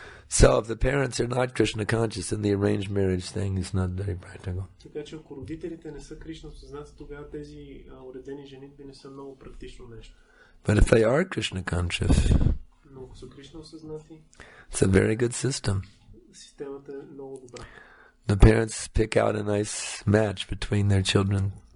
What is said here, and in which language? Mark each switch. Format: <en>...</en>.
<en>So if the parents are not Krishna conscious, then the arranged marriage thing is not very practical.</en> <bg>Така че ако родителите не са Кришна осъзнати, тогава тези уредени женитби не са много практично нещо.</bg> <en>But if they are Krishna conscious,</en> <bg>Но ако са Кришна осъзнати,</bg> <en>it's a very good system.</en> <bg>системата е много добра.</bg> <en>The parents pick out a nice match between their children.</en>